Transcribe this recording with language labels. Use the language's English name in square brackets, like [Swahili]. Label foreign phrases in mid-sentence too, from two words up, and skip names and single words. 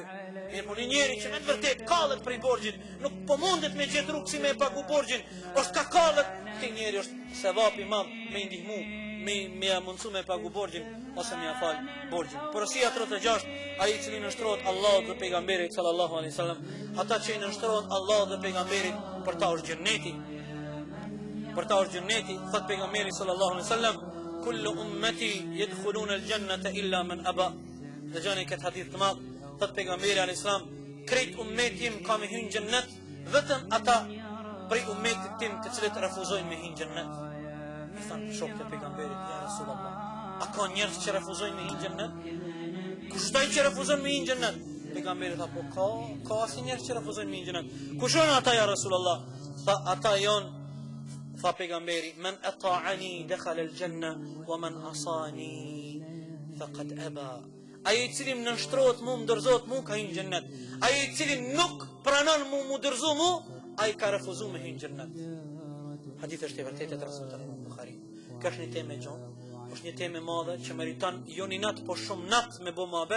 [Albanian] Mirë po një njeri që me të vërtet kallet prej borxhit, nuk po mundet me gjetë rrugë si me pagu borxhin, është ka kallet, këti njeri është sevap i madh me ndihmu, me mundsu me pagu borxhin ose me afal borxhin. Porosia 36, ai i cili nështrohet Allahut dhe pejgamberit [Arabic] صلى الله عليه وسلم, [Albanian] ata që i nështrohet Allahut dhe pejgamberit për ta është xhenneti. për ta është gjenneti, thot pejgamberi [Arabic] صلى الله عليه وسلم كل أمتي يدخلون الجنة إلا من أبى. [Albanian] Dhe gjani këtë hadith të madh, thot pejgamberi [Arabic] عليه السلام, [Albanian] krejt ummetim ka me hyrë në xhennet, vetëm ata prej ummetit tim të cilët refuzojnë me hyrë në xhennet. I thanë shokët e pejgamberit, [Arabic] يا رسول الله, [Albanian] a ka njerëz që refuzojnë me hyrë në xhennet? Kush taj që refuzojnë me hyrë në xhennet? Pejgamberi tha, po ka asnjë njerëz që refuzojnë me hyrë në xhennet. Kush janë ata [Arabic] يا رسول الله? [Albanian] Tha, ata janë, tha pejgamberi, [Arabic] من أطاعني دخل الجنة ومن عصاني فقد أبى. [Albanian] Ai I cili më nështrohet mu, më dërzohet mu, ka hyrë në xhennet. Ai I cili nuk pranon mu, më dërzo mu, ai ka refuzuar me hyrë në xhennet. Hadith është I vërtetë të transmetuar në Buhari. Kjo është një temë e gjatë, është një temë e madhe që meriton jo një natë, po shumë natë me bë mohabet.